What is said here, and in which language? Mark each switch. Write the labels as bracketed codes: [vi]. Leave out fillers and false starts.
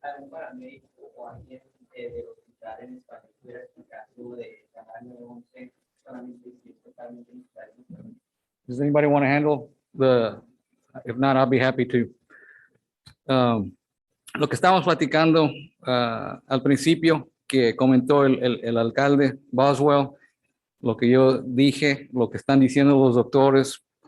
[es] Para médico o alguien del hospital en español pudiera explicar lo de llamar 911 solamente si es totalmente necesario. [en] Does anybody want to handle if not, I'll be happy to. [es] Lo que estábamos platicando al principio, que comentó el alcalde Boswell, lo que yo dije, lo que están diciendo los doctores,